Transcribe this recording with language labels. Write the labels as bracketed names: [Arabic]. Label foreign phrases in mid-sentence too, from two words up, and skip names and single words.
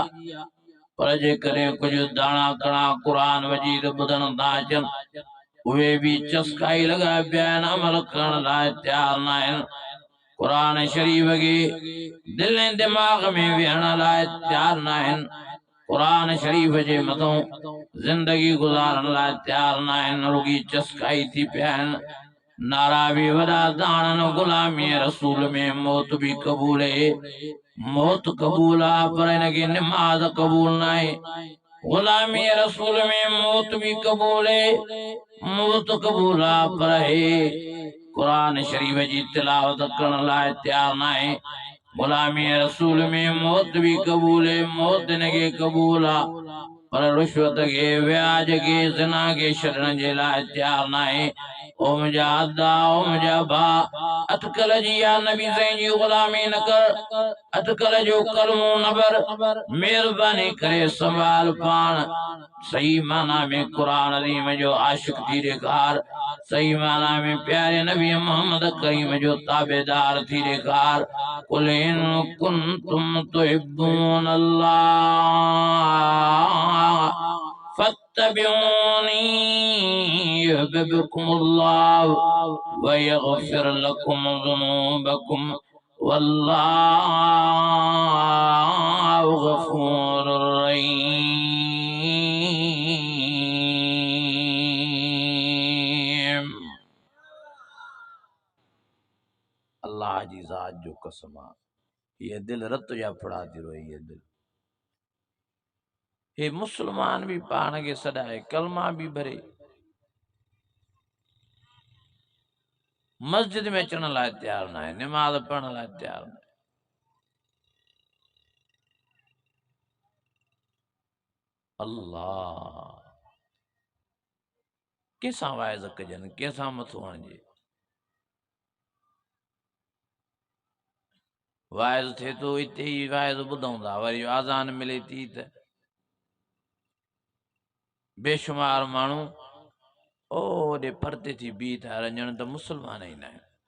[Sindhi] पर जेकॾहिं कुझु दाणा कणा कुरान मजीद ॿुधण था अचनि उहे भी चस्काई लगा पिया आहिनि, अमल करण लाइ तैयार न आहिनि। कुरान शरीफ के दिल ऐं दिमाग़ में विहण लाइ तैयार न आहिनि। कुरान शरीफ जे मथों जिंदगी गुजारण लाइ तैयार न आहिनि, रुगी चस्काई थी पिया आहिनि। नारा भी वॾा दाणनि [Hindi] गुलामी रसूल में मौत भी कबूल है। [Sindhi] मौत कबूल आहे पर इनखे निमाज़ कबूल न आहे। [Hindi] गुलामी रसूल में मौत भी कबूल है, [Sindhi] मौत कबूल आहे पर हे कुरान शरीफ जी तिलावत करण लाइ तैयार न आहे। [Hindi] गुलामी रसूल में मौत भी कबूल है, [Sindhi] मौत इनखे कबूल आहे पर रुश्वत के व्याज के ज़िना के छॾण जे लाइ तैयार न आहे। ओ मुंहिंजा अदा ओ मुंहिंजा भा अटकल जी या नबी साईं जी गुलामी न कर, अटकल जो कलमो न भर। महिरबानी करे संभाल पाण। सही माना में कुरान अज़ीम जो आशिक थी ॾेखार। सही माना में प्यारे नबी मोहम्मद करीम जो ताबेदार थी ॾेखार। [Arabic] قل إن كنتم تحبون الله فاتبعوني يحببكم الله ويغفر لكم ذنوبكم والله غفور رحيم. [Sindhi] अल्लाह जी ज़ात जो कसम आहे, ये दिल रत जा फड़ा थी रोए। ये दिल हे मुसलमान भी पान के सदाए कलमा भी भरे, मस्जिद में अचण लाइ तैयार न आहे, नमाज पढ़ण लाइ तैयार न आहे। अल्लाह कंहिंसां वाइज़ कजनि, कंहिंसां मथो हणिजे। वाइज़ थिए थो हिते ई वाइज़ ॿुधूं था, वरी आज़ान मिले थी त बेशुमार माण्हू ओॾे परते थी बीह था रंजण त मुसलमान ई न आहिनि।